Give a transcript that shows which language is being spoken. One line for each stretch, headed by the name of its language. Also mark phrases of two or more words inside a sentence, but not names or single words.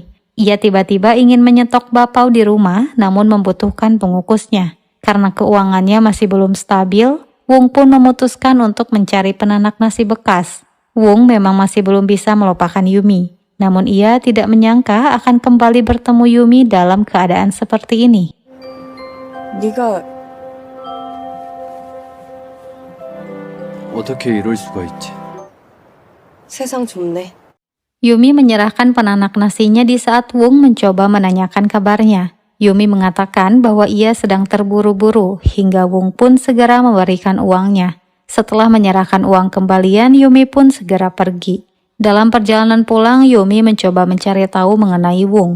Indonesian: Ia tiba-tiba ingin menyetok bakpao di rumah, namun membutuhkan pengukusnya. Karena keuangannya masih belum stabil, Wung pun memutuskan untuk mencari penanak nasi bekas. Wung memang masih belum bisa melupakan Yumi. Namun ia tidak menyangka akan kembali bertemu Yumi dalam keadaan seperti ini.
Korean: 네가 어떻게 이럴 수가 있지? 세상 좁네.
Indonesian: Yumi menyerahkan penanak nasinya di saat Wung mencoba menanyakan kabarnya. Yumi mengatakan bahwa ia sedang terburu-buru hingga Wung pun segera memberikan uangnya. Setelah menyerahkan uang kembalian, Yumi pun segera pergi. Dalam perjalanan pulang, Yumi mencoba mencari tahu mengenai Wung.